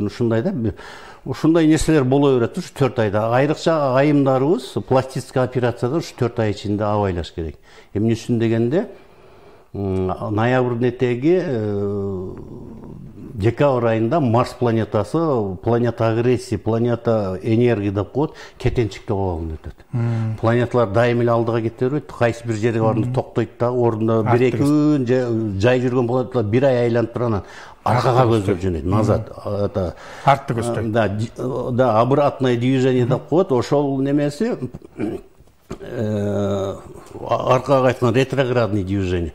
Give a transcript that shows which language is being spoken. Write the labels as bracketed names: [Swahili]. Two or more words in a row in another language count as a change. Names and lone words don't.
[Kyrgyz] Ушундай да ушундай нерселер боло берет ушу 4 айда. Айрыкча айымдарыбыз пластический операцияда ушу 4 ай ичинде абайлаш керек. Эмне үчүн дегенде ноябрдын этеги декабрь айында Марс планетасы, [Russian] планета агрессии, планета энергии [Kyrgyz] деп коет, кетенчиктик абалында өтөт. Планеталар дайым эле алдыга кете бербейт, кайсы бир жерге барганда токтойт да, ордунда 1-2 күн жай жүргөн планеталар 1 ай айланып туруп анан аркага көздөп жөнөйт, назад. Артты көздөйт. Да, [Russian] обратное движение [Kyrgyz] деп коет, ошол немеси аркага айткан [Russian] ретроградный движение.